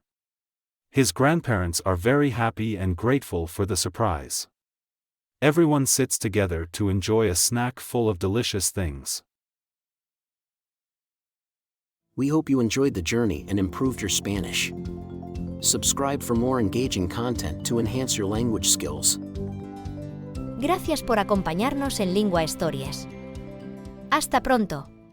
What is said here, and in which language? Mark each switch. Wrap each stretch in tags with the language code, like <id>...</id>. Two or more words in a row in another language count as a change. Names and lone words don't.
<en>His grandparents are very happy and grateful for the surprise. Everyone sits together to enjoy a snack full of delicious things. We hope you enjoyed the journey and improved your Spanish. Subscribe for more engaging content to enhance your language skills.</en> <es>Gracias por acompañarnos en Lingua Stories. Hasta pronto.</es>